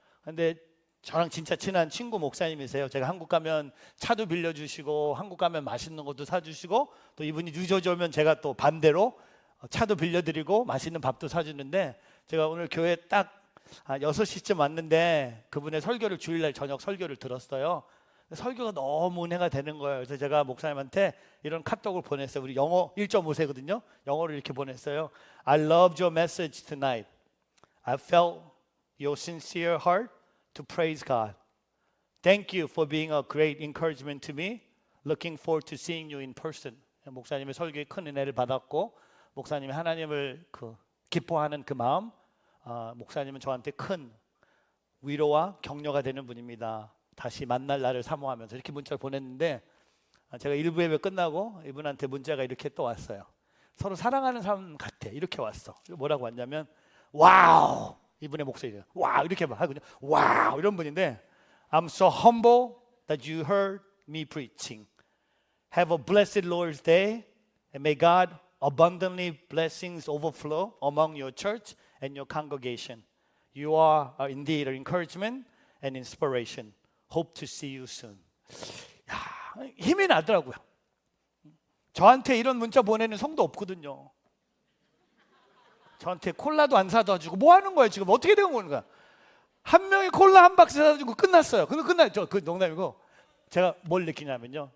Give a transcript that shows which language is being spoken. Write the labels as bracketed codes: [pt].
[ko] 근데 저랑 진짜 친한 친구 목사님이세요. 제가 한국 가면 차도 빌려주시고 한국 가면 맛있는 것도 사주시고 또 이분이 늦어져 오면 제가 또 반대로 차도 빌려드리고 맛있는 밥도 사주는데 제가 오늘 교회 딱 6시쯤 왔는데 그분의 설교를 주일날 저녁 설교를 들었어요. 설교가 너무 은혜가 되는 거예요. 그래서 제가 목사님한테 이런 카톡을 보냈어요. 우리 영어 1.5세거든요. 영어로 이렇게 보냈어요. [en] I loved your message tonight. I felt your sincere heart to praise God. Thank you for being a great encouragement to me. Looking forward to seeing you in person. [ko] 목사님의 설교에 큰 은혜를 받았고 목사님이 하나님을 기뻐하는 그 마음, 목사님은 저한테 큰 위로와 격려가 되는 분입니다. 다시 만날 날을 사모하면서 이렇게 문자를 보냈는데 제가 일부 예배 끝나고 이분한테 문자가 이렇게 또 왔어요. 서로 사랑하는 사람 같아. 이렇게 왔어. 뭐라고 왔냐면 와우! 이분의 목소리가 와우! 이렇게 하거든요. 와우! 이런 분인데 [en] I'm so humble that you heard me preaching. Have a blessed Lord's Day and may God abundantly blessings overflow among your church and your congregation. You are indeed an encouragement and inspiration. Hope to see you soon. [ko] 야, 힘이 나더라고요. 저한테 이런 문자 보내는 성도 없거든요. 저한테 콜라도 안 사다 주고 뭐 하는 거예요 지금? 어떻게 된 건가? 한 명이 콜라 한 박스 사다 주고 끝났어요. 그 농담이고 제가 뭘 느끼냐면요.